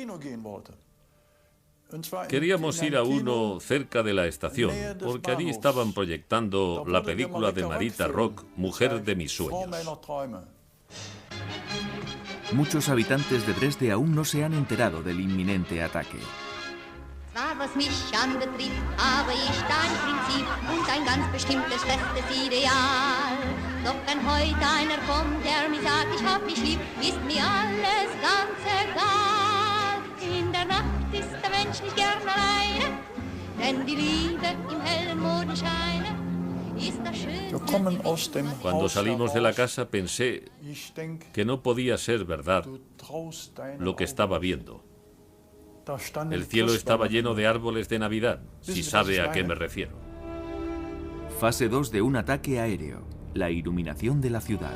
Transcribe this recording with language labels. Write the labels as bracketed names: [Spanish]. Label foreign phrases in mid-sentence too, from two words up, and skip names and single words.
[Spanish] Queríamos ir a uno cerca de la estación, porque allí estaban proyectando la película de Marita Rock, Mujer de mis sueños. Muchos habitantes de Dresde aún no se han enterado del inminente ataque. [German] Zwar was mich anbetrifft, habe ich da ein Prinzip und ein ganz bestimmtes festes Ideal. Doch wenn heute einer kommt, der mir sagt, ich hab dich lieb, ist mir alles ganz egal. In der Nacht ist der Mensch nicht gern alleine, denn die Liebe im hellen Mondenscheine ist das Schönste. [Spanish] Cuando salimos de la casa pensé que no podía ser verdad lo que estaba viendo. El cielo estaba lleno de árboles de Navidad, si sabe a qué me refiero. Fase 2 de un ataque aéreo. La iluminación de la ciudad.